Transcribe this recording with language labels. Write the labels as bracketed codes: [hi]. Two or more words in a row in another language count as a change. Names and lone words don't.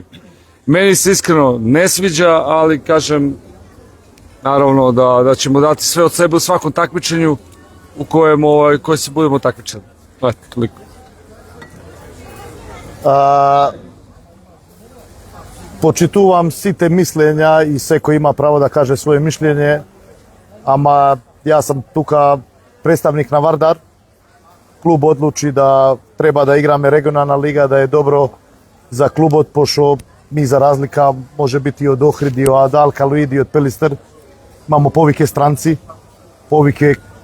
[sr] Meni se iskreno ne sviđa, ali kažem, naravno da ćemo dati sve od sebe u svakom takmičenju u koje se budemo takmičeni. Toliko. [mk] Почитувам сите мислења и секој има право да каже своје мишлење, ама јас сум тука представник на Вардар. Клуб одлучи да треба да играме регионална лига, да е добро за клубот, пошто ми за разлика може бити и од Охрид, и од Алкалоид, и од Пелистер, имамо повеќе странци, повеќе